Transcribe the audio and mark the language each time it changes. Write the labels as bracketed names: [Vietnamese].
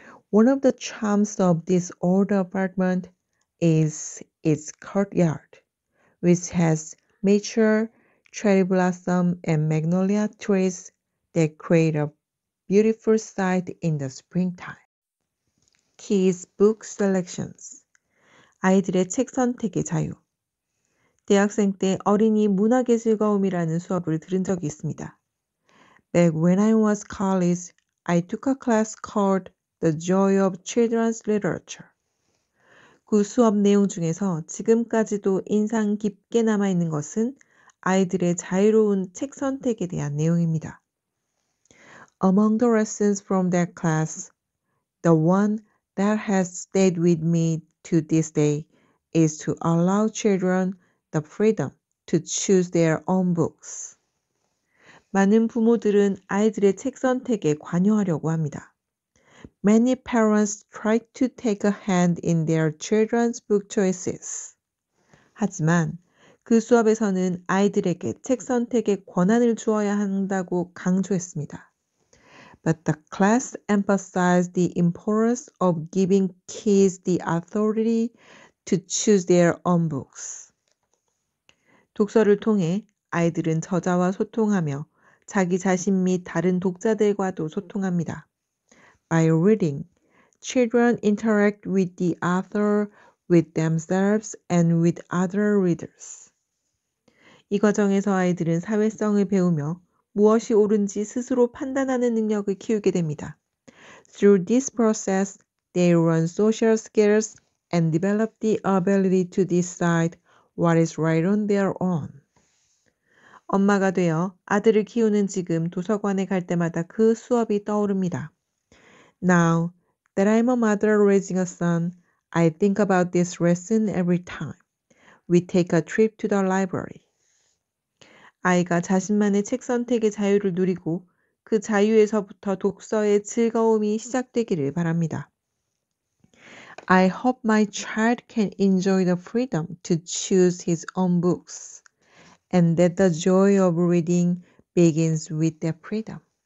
[English] One of the charms of this old apartment is its courtyard, which has mature cherry blossom and magnolia trees that create a beautiful sight in the springtime. Kids book selections. [Korean] 아이들의 책 선택의 자유. 대학생 때 어린이 문학의 즐거움이라는 수업을 들은 적이 있습니다. [English] Back when I was college, I took a class called The Joy of Children's Literature. [Korean] 그 수업 내용 중에서 지금까지도 인상 깊게 남아있는 것은 아이들의 자유로운 책 선택에 대한 내용입니다. [English] Among the lessons from that class, the one that has stayed with me to this day is to allow children the freedom to choose their own books. [Korean] 많은 부모들은 아이들의 책 선택에 관여하려고 합니다. [English] Many parents try to take a hand in their children's book choices. [Korean] 하지만 그 수업에서는 아이들에게 책 선택의 권한을 주어야 한다고 강조했습니다. [English] But the class emphasized the importance of giving kids the authority to choose their own books. [Korean] 독서를 통해 아이들은 저자와 소통하며 자기 자신 및 다른 독자들과도 소통합니다. [English] By reading, children interact with the author, with themselves, and with other readers. [Korean] 이 과정에서 아이들은 사회성을 배우며 무엇이 옳은지 스스로 판단하는 능력을 키우게 됩니다. [English] Through this process, they learn social skills and develop the ability to decide what is right on their own. [Korean] 엄마가 되어 아들을 키우는 지금 도서관에 갈 때마다 그 수업이 떠오릅니다. [English] Now that I'm a mother raising a son, I think about this lesson every time we take a trip to the library. [Korean] 아이가 자신만의 책 선택의 자유를 누리고 그 자유에서부터 독서의 즐거움이 시작되기를 바랍니다. [English] I hope my child can enjoy the freedom to choose his own books, and that the joy of reading begins with that freedom.